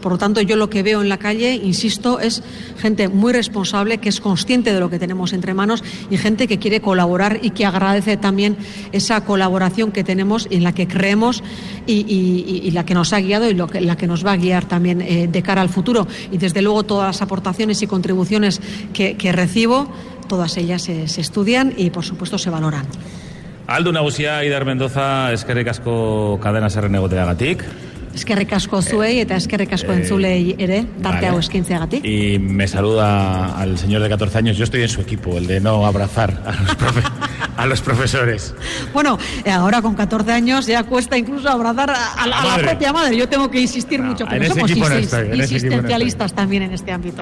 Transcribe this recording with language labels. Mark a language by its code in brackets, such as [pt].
[es] Por lo tanto, yo lo que veo en la calle, insisto, es gente muy responsable, que es consciente de lo que tenemos entre manos y gente que quiere colaborar y que agradece también esa colaboración que tenemos, en la que creemos y la que nos ha guiado y la que nos va a guiar también de cara al futuro. Y desde luego todas las aportaciones y contribuciones que recibo, todas ellas se estudian y por supuesto se valoran. [eu] Aldo Nagusia, Aidar Mendoza, Eskerrik Asko Cadena Ser Negoteagatik. Eskerrik Asko zuei eta Eskerrik Asko entzulei ere, tarte hau eskintzeagatik. [es] Y me saluda al señor de 14 años, yo estoy en su equipo, el de no abrazar a los profes. A los profesores. Bueno, ahora con 14 años ya cuesta incluso abrazar a la propia madre. Yo tengo que insistir mucho, porque somos insistencialistas también en este ámbito.